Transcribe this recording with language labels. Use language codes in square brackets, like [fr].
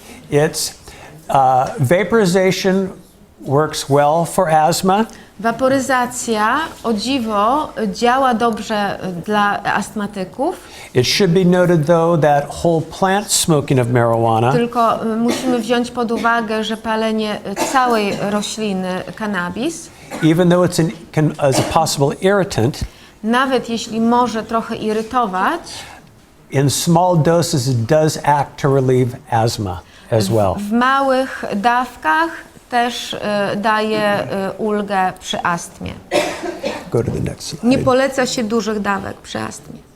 [en] It's vaporization works well for asthma. [pl] Waporyzacja, o dziwo, działa dobrze dla astmatyków, [en] It should be noted though that whole plant smoking of marijuana [pl] tylko musimy wziąć pod uwagę, że palenie całej rośliny cannabis, [en] even though as a possible irritant, [pl] nawet jeśli może trochę irytować, [en] in small doses it does act to relieve asthma as well. [pl] w małych dawkach też daje ulgę przy astmie. [en] Go to the next slide. [pl] Nie poleca się dużych dawek przy astmie.